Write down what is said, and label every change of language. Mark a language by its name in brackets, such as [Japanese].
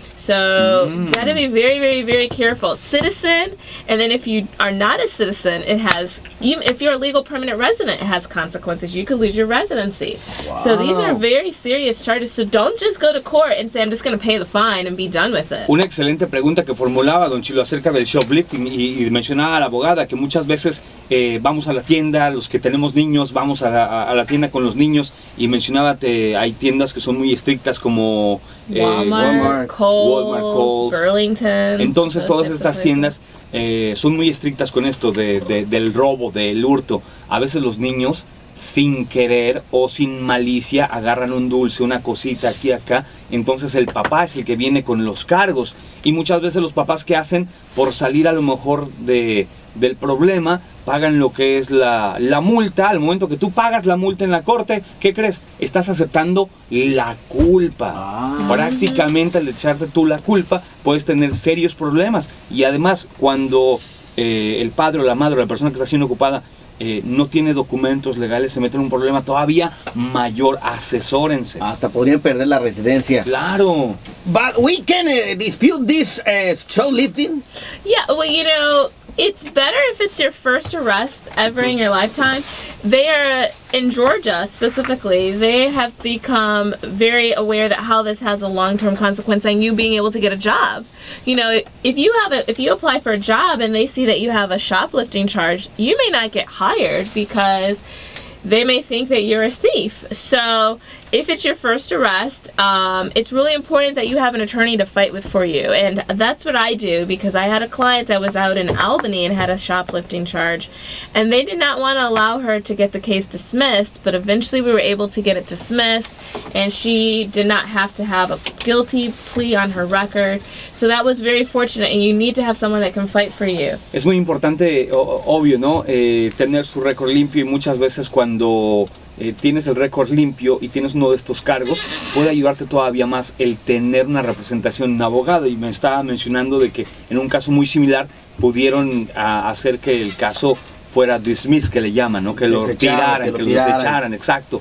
[English] So you gotta be very, very, very careful. Citizen, and then if you are not a citizen, it has, even if you're a legal permanent resident, it has consequences. You could lose your residency. Wow. So these are very serious charges. So don't just go to court and say, I'm just gonna pay the fine and be done with it. [Spanish] Una excelente pregunta que formulaba don Chilo acerca del shoplifting y mencionaba a la abogada que muchas veces vamos a la tienda, los que tenemos niños, vamos a la tienda con los niños y mencionaba que hay tiendas que son muy estrictas como Walmart, Kohl's, Burlington. Entonces todas estas tiendas son muy estrictas con esto del robo, del hurto. A veces los niños sin querer o sin malicia agarran un dulce, una cosita aquí acá, entonces el papá es el que viene con los cargos y muchas veces los papás que hacen por salir a lo mejor del problema pagan lo que es la multa. Al momento que tú pagas la multa en la corte, ¿qué crees? Estás aceptando la culpa. Prácticamente al echarte tú la culpa puedes tener serios problemas y además cuando el padre o la madre o la persona que está siendo ocupada no tiene documentos legales, se mete en un problema todavía mayor. Asesórense. Hasta podrían perder la residencia. Claro. [English] But we can dispute this shoplifting. Yeah, well, you know, it's better if it's your first arrest ever in your lifetime. They are, in Georgia specifically, they have become very aware that how this has a long-term consequence on you being able to get a job. You know, if you apply for a job and they see that you have a shoplifting charge, you may not get hired because they may think that you're a thief. So if it's your first arrest, it's really important that you have an attorney to fight with for you. And that's what I do because I had a client that was out in Albany and had a shoplifting charge. And they did not want to allow her to get the case dismissed, but eventually we were able to get it dismissed. And she did not have to have a guilty plea on her record. So that was very fortunate, and you need to have someone that can fight for you. [Spanish] Es muy importante, obvio, ¿no? Tener su récord limpio y muchas veces cuando tienes el récord limpio y tienes uno de estos cargos, puede ayudarte todavía más el tener una representación de un abogado. Y me estaba mencionando de que en un caso muy similar pudieron hacer que el caso fuera dismiss, que le llaman, ¿no? Que lo tiraran, que lo desecharan, exacto.